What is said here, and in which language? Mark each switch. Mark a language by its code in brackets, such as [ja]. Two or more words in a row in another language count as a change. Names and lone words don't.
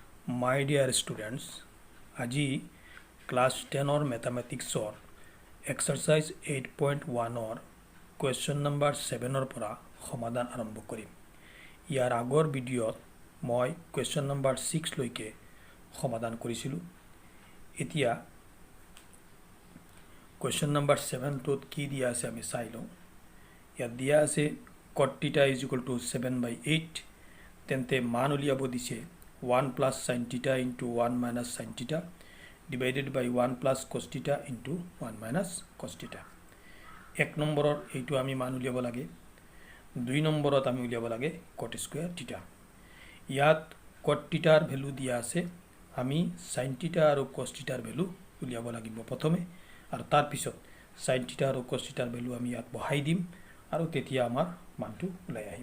[en] My dear students, [as] আজি ক্লাছ 10 মেথামেটিক্সৰ এক্সাৰসাইজ 8.1 [en] question number [as] 7 পৰা সমাধান আৰম্ভ কৰিম। ইয়াৰ আগৰ ভিডিঅ'ত মই [en] question number [as] 6 লৈকে সমাধান কৰিছিলোঁ। এতিয়া [en] question number [as] 7টোত কি দিয়া আছে আমি চাই লওঁ। ইয়াত দিয়া আছে [en] cot theta is equal to 7/8, [as] তেন্তে মান উলিয়াব দিছে [en] 1 plus sin theta into 1 minus sin theta divided by 1 plus cos theta into 1 minus cos theta। [as] এক নম্বৰৰ এইটো আমি মান উলিয়াব লাগে, দুই নম্বৰত আমি উলিয়াব লাগে [en] cot square theta। [as] ইয়াত [en] cot theta [as] ৰ ভ্যালু দিয়া আছে, আমি [en] sin theta [as] আৰু [en] cos theta [as] ৰ ভ্যালু উলিয়াব লাগিব প্ৰথমে, আৰু তাৰ পিছত [en] sin theta [as] আৰু [en] cos theta [as] ৰ ভ্যালু আমি ইয়াত বহাই দিম আৰু তেতিয়া আমাৰ মানটো ওলাই আহিব।